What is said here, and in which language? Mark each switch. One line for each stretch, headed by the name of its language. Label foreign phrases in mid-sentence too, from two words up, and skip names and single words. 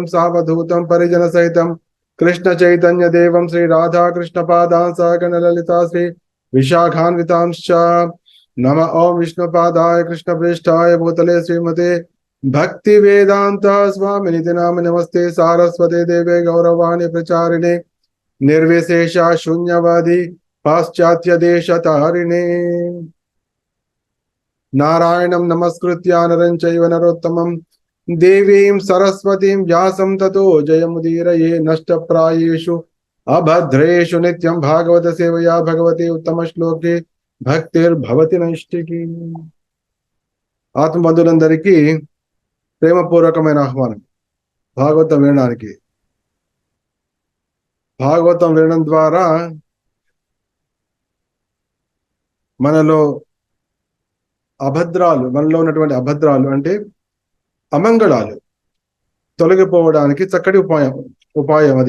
Sanskrit: सावधूतं परिजनसहितं कृष्ण चैतन्य देवं श्री राधा कृष्ण पादान् सहगण ललिता श्री विशाखान्वितांश्च नम ओं विष्णुपादाय कृष्ण प्रेष्ठाय भूतले श्रीमते भक्ति वेदांत स्वामिनिति नाम नमस्ते सारस्वते देवे गौरवाणी प्रचारिणे निर्विशेष शून्यवादी पाश्चात्य देशतारिणे नारायणं नमस्कृत्य नरं चैव नरोत्तमं देवीं सरस्वतीं व्यासं ततो जयमुदीरये नष्टप्रायेषु अभद्रेषु नित्यं भागवत सेवया भगवते उत्तम श्लोके భక్తిర్భవతి నైష్టికి.
Telugu: ఆత్మబంధులందరికీ ప్రేమపూర్వకమైన ఆహ్వానం భాగవతం వినడానికి. భాగవతం వినడం ద్వారా మనలో ఉన్నటువంటి అభద్రాలు అంటే అమంగళాలు తొలగిపోవడానికి చక్కటి ఉపాయం అదే.